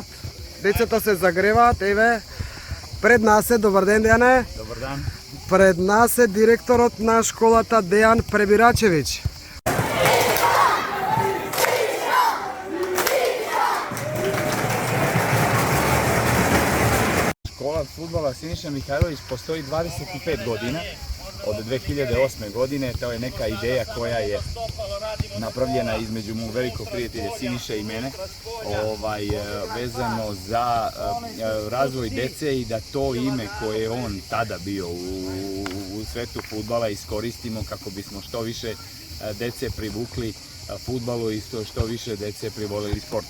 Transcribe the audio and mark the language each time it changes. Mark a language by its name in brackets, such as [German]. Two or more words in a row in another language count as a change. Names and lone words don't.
[Macedonian] Децата се загреваат, еве. Пред нас е, добар ден, Дејане. Добар ден. Пред нас е директорот на школата Дејан Пребирачевиќ. [Serbian] Škola fudbala Siniša Mihajlović postoji 25 godina, od 2008. godine. To je neka ideja koja je napravljena između mu velikog prijatelja Siniše i mene, vezano za razvoj dece i da to ime koje je on tada bio u svetu fudbala iskoristimo kako bismo što više dece privukli fudbalu i što više dece privolili sportu.